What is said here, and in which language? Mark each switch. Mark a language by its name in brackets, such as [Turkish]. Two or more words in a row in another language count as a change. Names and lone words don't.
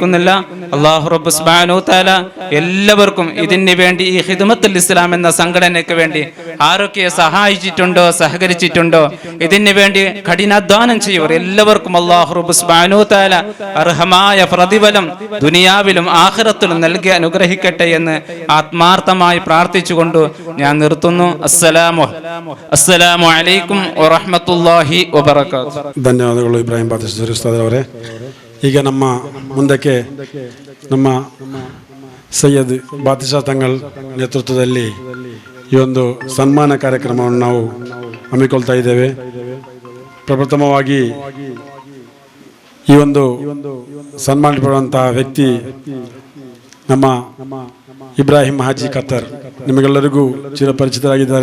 [Arabic] الله رب سبحانه تعالى [Malayalam] എല്ലാവർക്കും ഇതിനു വേണ്ടി ഈ ഖിദ്മത്തുൽ ഇസ്ലാം എന്ന സംഘടനയ്ക്ക് വേണ്ടി ആരൊക്കെ സഹായിച്ചിട്ടുണ്ടോ സഹകരിച്ചിട്ടുണ്ടോ ഇതിനു വേണ്ടി കഠിനാധ്വാനം ചെയ്യുവർ എല്ലാവർക്കും [Arabic] الله رب سبحانه وتعالى [Malayalam] അർഹമായ പ്രതിഫലം [Arabic] الدنيا والآخرة [Malayalam] നൽകി അനുഗ്രഹിക്കട്ടെ എന്ന് ആത്മാർത്ഥമായി പ്രാർത്ഥിച്ചുകൊണ്ട് ഞാൻ നിർത്തുന്നു. [Arabic] السلام عليكم ورحمة الله وبركاته. [Kannada] ಧನ್ಯವಾದಗಳು ಇಬ್ರಾಹಿಂ ಬಾತಿಸ್ತಾರ್ ಉಸ್ತಾದ್ ಅವರೇ. ಈಗ ನಮ್ಮ ಮುಂದಕ್ಕೆ ನಮ್ಮ ಸೈಯದ್ ಬಾತಿಶಾ ತಂಗಳ ನೇತೃತ್ವದಲ್ಲಿ ಈ ಒಂದು ಸನ್ಮಾನ ಕಾರ್ಯಕ್ರಮವನ್ನು ನಾವು ಹಮ್ಮಿಕೊಳ್ತಾ ಇದ್ದೇವೆ. ಪ್ರಪ್ರಥಮವಾಗಿ ಈ ಒಂದು ಸನ್ಮಾನ ಪಡೆಯುವಂತಹ ವ್ಯಕ್ತಿ ನಮ್ಮ ಇಬ್ರಾಹಿಂ ಹಾಜಿ ಖತ್ತರ್, ನಿಮಗೆಲ್ಲರಿಗೂ ಚಿರಪರಿಚಿತರಾಗಿದ್ದಾರೆ.